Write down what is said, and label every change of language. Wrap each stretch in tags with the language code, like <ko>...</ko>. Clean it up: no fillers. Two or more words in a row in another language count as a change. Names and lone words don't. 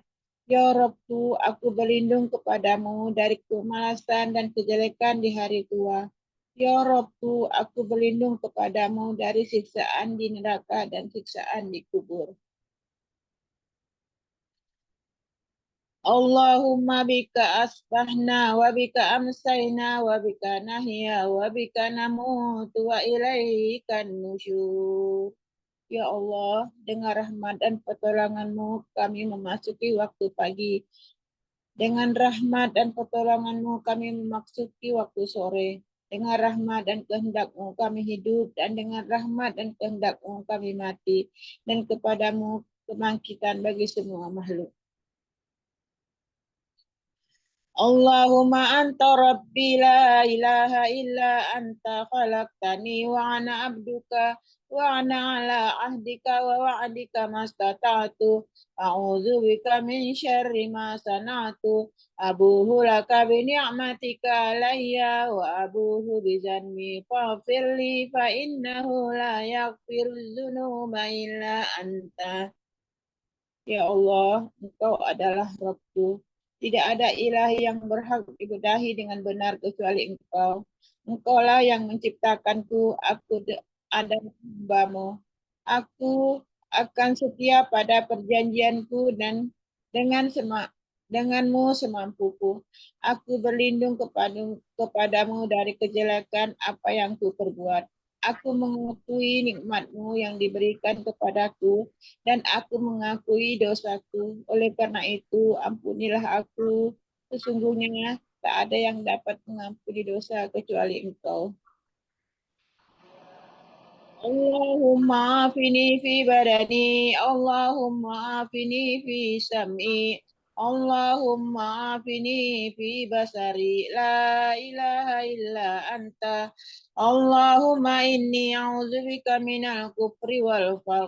<ar>يا ربّ,</ar> <id>aku berlindung kepadamu dari kemalasan dan kejelekan di hari tua.</id> <ar>يا ربّ,</ar> <id>aku berlindung kepadamu dari siksaan di neraka dan siksaan di kubur.</id> <ar>اللهم بك أصبحنا وبك أمسينا وبك نحيا وبك نموت وإليك النشور. يا الله,</ar> <id>dengan rahmat dan pertolongan-Mu kami memasuki waktu pagi. Dengan rahmat dan pertolongan-Mu kami memasuki waktu sore. Dengan rahmat dan kehendak-Mu kami hidup, dan dengan rahmat dan kehendak-Mu kami mati. Dan kepadamu kebangkitan bagi semua makhluk.</id> <ar>اللهم أنت ربي لا إله إلا أنت خلقتني وأنا عبدك وأنا على عهدك ووعدك ما استطعت. أعوذ بك من شر ما صنعت. أبوء لك بنعمتك علي وأبوء بذنبي فاغفر لي فإنه لا يغفر الذنوب إلا أنت.</ar> <id>Ya Allah, Engkau adalah Rabbku. Tidak ada ilah yang berhak diibadahi dengan benar kecuali Engkau. Engkaulah yang menciptakanku, aku adalah hamba-Mu. Aku akan setia pada perjanjianku dan denganmu semampuku. Aku berlindung kepadamu dari kejelekan apa yang ku perbuat. Aku mengakui nikmat-Mu yang diberikan kepadaku, dan aku mengakui dosaku. Oleh karena itu, ampunilah aku. Sesungguhnya tak ada yang dapat mengampuni dosa kecuali Engkau.</id> <ar>اللهم عافني في بدني، اللهم عافني في سمعي، اللهم عافني في بصري، لا إله إلا أنت. اللهم إني أعوذ بك من الكفر والفقر.</ar>